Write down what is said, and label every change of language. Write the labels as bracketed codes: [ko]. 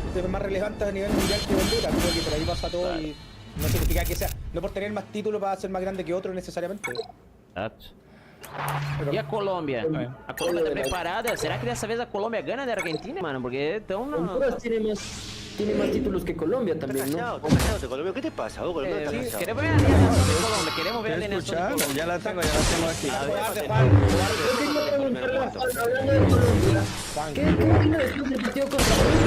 [es] Más relevante a nivel mundial que Honduras. Creo que por ahí pasa todo, claro. Y no significa que sea, no por tener más títulos va a ser más grande que otro necesariamente. [pt] Exacto. E a Colômbia? A Colômbia está preparada? Será que dessa vez a Colômbia [es] gana de Argentina, [pt] mano? Porque estão... [es] Honduras tiene más títulos que Colombia también, ¿no? ¿Estás Colombia? ¿Qué te pasa? ¿Vos Colombia sí, queremos ver la alineación de Colombia, queremos ver la alineación de Colombia. Ya la tengo aquí. Hablando de Colombia, ¿qué vino después del partido contra Perú?